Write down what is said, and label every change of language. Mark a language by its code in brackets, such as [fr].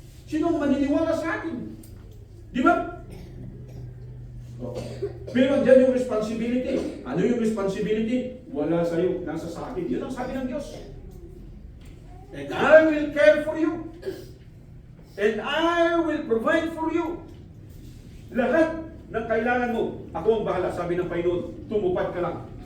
[tl] Sinong maniniwala sa akin? Di ba? Pero andyan yung responsibility. Ano yung responsibility? Wala sa'yo, nasa sa akin. Yun ang sabi ng Diyos. [en] And I will care for you. And I will provide for you. [tl] Lahat ng kailangan mo, ako ang bahala, sabi ng Panginoon, tumupad ka lang.